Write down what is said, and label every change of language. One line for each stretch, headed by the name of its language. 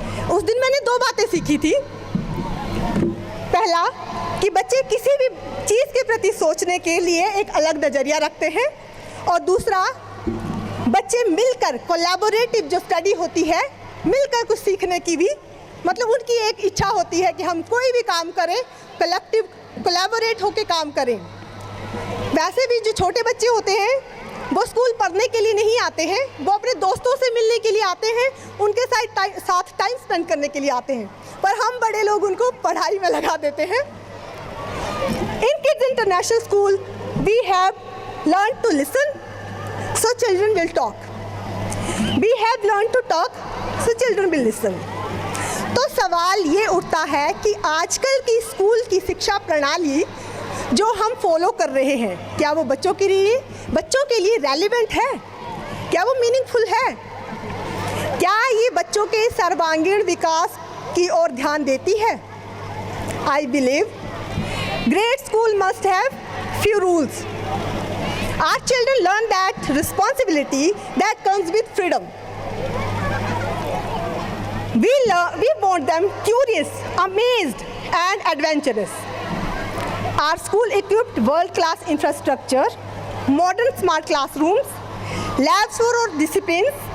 Hindi: उस दिन मैंने दो बातें सीखी थी। पहला, कि बच्चे किसी भी चीज़ के प्रति सोचने के लिए एक अलग नज़रिया रखते हैं, और दूसरा, बच्चे मिलकर कोलैबोरेटिव जो स्टडी होती है, मिलकर कुछ सीखने की भी, मतलब उनकी एक इच्छा होती है कि हम कोई भी काम करें, कलेक्टिव कोलैबोरेट होकर काम करें। वैसे भी जो छोटे बच्चे होते हैं, वो स्कूल पढ़ने के लिए नहीं आते हैं, वो अपने दोस्तों से मिलने के लिए आते हैं, उनके साथ टाइम स्पेंड करने के लिए आते हैं, पर हम बड़े लोग उनको पढ़ाई में लगा देते हैं।
English: In Kids International School, we have learned to listen, so children will talk. We have learned to talk, so children will listen.
Hindi: तो सवाल ये उठता है कि आजकल की स्कूल की शिक्षा प्रणाली जो हम फॉलो कर रहे हैं, क्या वो बच्चों के लिए रेलिवेंट है? क्या वो मीनिंगफुल है? क्या ये बच्चों के सर्वांगीण विकास की ओर ध्यान देती है?
English: I believe great school must have few rules. Our children learn that responsibility that comes with freedom. We want them curious, amazed, and adventurous. Our school equipped world-class infrastructure, modern smart classrooms, labs for all disciplines.